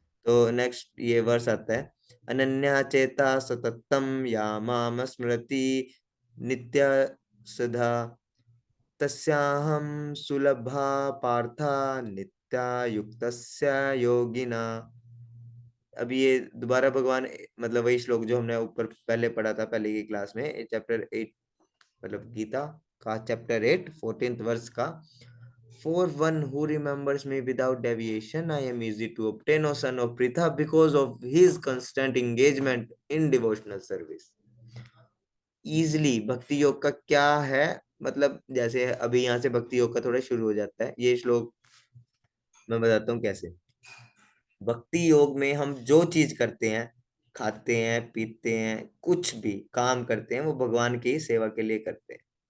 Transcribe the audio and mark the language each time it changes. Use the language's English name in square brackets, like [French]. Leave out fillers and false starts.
[Hindi] तो नेक्स्ट ये वर्ष आता है, [Sanskrit] अनन्या चेता सततम या माम स्मृति नित्य सुधा तस्याहम सुलभा पार्था नित्या युक्तस्य योगिना। [Hindi] अभी ये दोबारा भगवान, मतलब वही श्लोक जो हमने ऊपर पहले पढ़ा था पहले की क्लास में, चैप्टर 8, मतलब गीता का चैप्टर 8 14th वर्ष का [English] For one who remembers me without deviation, I am easy to obtain, O son of Pritha, because of his constant engagement in devotional service. [Hindi] Easily भक्ति योग का क्या है, मतलब जैसे अभी यहाँ से भक्ति योग का थोड़ा शुरू हो जाता है। ये श्लोक मैं बताता हूँ कैसे। भक्ति योग में हम जो चीज करते हैं, खाते हैं, पीते हैं, कुछ भी काम करते हैं, वो भगवान की सेवा के लिए करते हैं।